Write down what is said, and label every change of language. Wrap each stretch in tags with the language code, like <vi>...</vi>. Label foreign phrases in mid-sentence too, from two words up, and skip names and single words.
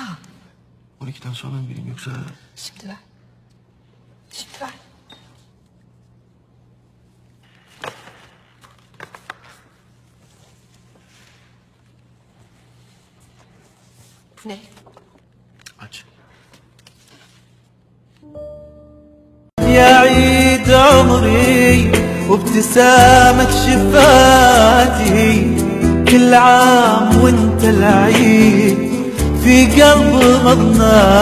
<tr>12'den sonra mı vereyim yoksa... şimdi ver. Şimdi ver. Bu ne? Aç.</tr> <ar>يا عيد عمري وابتسامة شفاتي كل عام وانت العيد في قلب مضنا</ar>